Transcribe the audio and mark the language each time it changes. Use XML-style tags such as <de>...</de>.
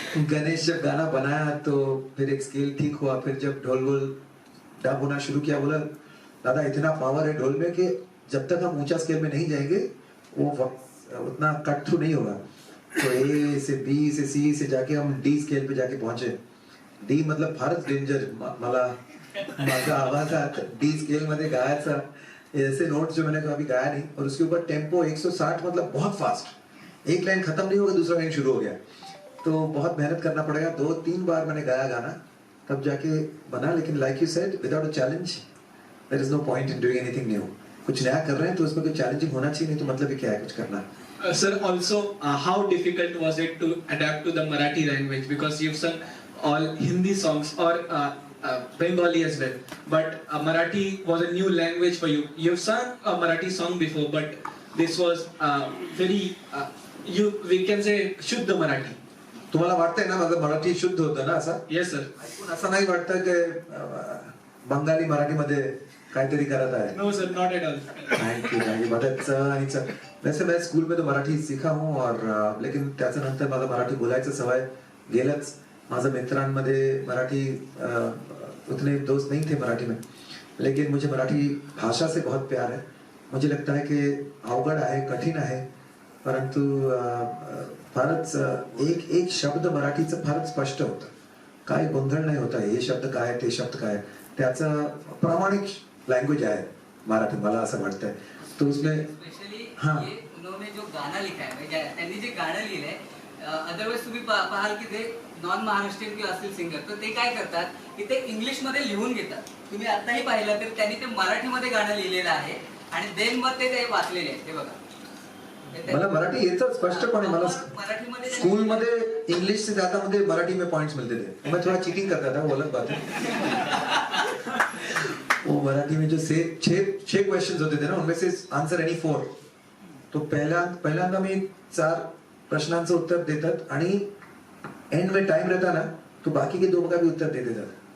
<hi>गणेश जब गाना बनाया तो फिर एक स्केल ठीक हुआ. फिर जब ढोल वोल डब होना शुरू किया, बोला दादा इतना पावर है ढोल में कि जब तक हम ऊंचा स्केल में नहीं जाएंगे वो उतना कट थ्रू नहीं होगा. तो ए से बी से सी से जाके हम डी स्केल पे जाके पहुंचे. डी मतलब फारच डेंजर.</hi> <mr>मला माझा आवाज डी स्केल मध्ये गायचा,</mr> <hi>ऐसे नोट्स जो मैंने कभी गाया नहीं. और उसके ऊपर टेम्पो 160 मतलब बहुत फास्ट. एक लाइन खत्म नहीं होगा दूसरा लाइन शुरू हो गया. तो बहुत मेहनत करना पड़ेगा. 2-3 बार मैंने गाया गाना तब जाके बना.</hi> <en>लेकिन like you said, without a challenge there is no point in doing anything new.</en> <hi>कुछ नया कर रहे हैं तो उसमें कोई चैलेंजिंग होना चाहिए, नहीं तो मतलब ही क्या है कुछ करना.</hi> <en>Sir, also, how difficult was it to adapt to the Marathi language? Because you've sung all Hindi songs, or Bengali as well. But Marathi was a new language for you. You've sung a Marathi song before, but this was very, we can say, Shuddha Marathi.</en> <mr>तुम्हाला वाटतंय ना माझं मराठी शुद्ध होतं ना असं?</mr> <en>Yes, sir.</en> <mr>ऐकून असं नाही वाटतं की बंगाली मराठीमध्ये काहीतरी करत आहे?</mr> <en>No, sir, not at all. Thank you</en> <hi>बहुत च आणि च वैसे मैं स्कूल में तो मराठी सीखा हूँ और लेकिन</hi> <mr>त्याच्यानंतर मला मराठी बोलायचं सवय गेलंच. माझ्या मित्रांमध्ये मराठी</mr> <hi>उतने दोस्त नहीं थे मराठी में, लेकिन मुझे मराठी भाषा से बहुत प्यार है. मुझे लगता है कि</hi> <mr>अवघड आहे, कठीण आहे, परंतु फारच एक एक शब्द मराठीचं फारच स्पष्ट होतं. काय गोंधळ नाही होता. हे शब्द काय, ते शब्द काय, त्याचं प्रामाणिक लैंग्वेज आहे मराठी, मला असं वाटतंय.</mr> <hi>तो उसमें</hi> <en>specially</en> <hi>हाँ. उन्होंने जो गाणं लिखा है</hi> <mr>म्हणजे त्यांनी जे गाणं लिहिलंय, अदरवाइज तुम्ही पाहाल की ते नॉन महाराष्ट्रीयन किंवा असतील सिंगर तर ते काय करतात की ते इंग्लिश मध्ये लिहून घेतात. तुम्ही आताही पाहिलं तर त्यांनी ते मराठीमध्ये गाणं लिहिलेलं आहे आणि देन मग ते वाचलेले आहे. ते बघा, मला मराठी येतं स्पष्टपणे. मला मराठीमध्ये</mr> <hi>स्कूल में इंग्लिश से ज्यादा मुझे मराठी में पॉइंट्स मिलते थे. मैं थोड़ा चीटिंग करता था, वो अलग बात है. वो मराठी में जो छह क्वेश्चंस होते थे ना, उनमें से आंसर एनी 4. तो</hi> <mr>पहिल्यांदा मी 4 प्रश्नांचं उत्तर देतात आणि</mr> <hi>एंड में टाइम रहता ना तो बाकी के 2 का भी उत्तर दे देतात.</hi>